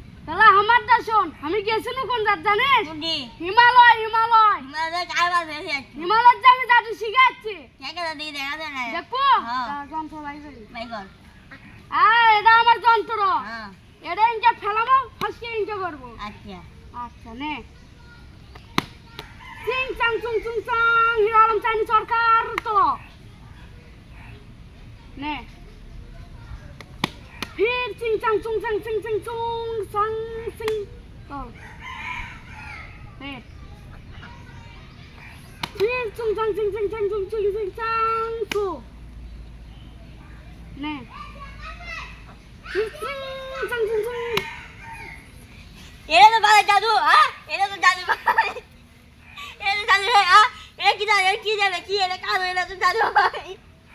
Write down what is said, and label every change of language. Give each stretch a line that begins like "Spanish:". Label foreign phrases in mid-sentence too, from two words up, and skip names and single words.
Bangla: তাহলে আমারটা শোন, আমি গেছিলাম কোন জাত জানিস? কোনটি? হিমালয় হিমালয় আমাদের কারবার হয়েছে একটু। হিমালয়ের যে আমি জাদু শিখাচ্ছি, টাকা তো দিয়ে দেখা যায় না। দেখবো হ্যাঁ। যন্ত্র বাইরে বাই কর। এটা আমার যন্ত্র। হ্যাঁ। এটা ইনকে ফেলাবো, ফার্স্টে ইনকে করবো। আচ্ছা। আচ্ছা নে চিং চাং চুং চুং চাং হিরো আলম চাইনি সরকার তো নে ফির চিং চাং চুং চাং চিং চিং চুং চাং চিং তো নে ফির চুং চাং চিং চিং চাং চুং চিং চিং চাং চু নে ফির চিং চাং চুং চুং এটা তো ভালো জাদু, হ্যাঁ? এটা তো জাদু ভাই। এটা তো জাদু ভাই, হ্যাঁ? এটা কি জাদু? এটা কি জাদু? কি এটা কাজ? এটা তো জাদু ভাই।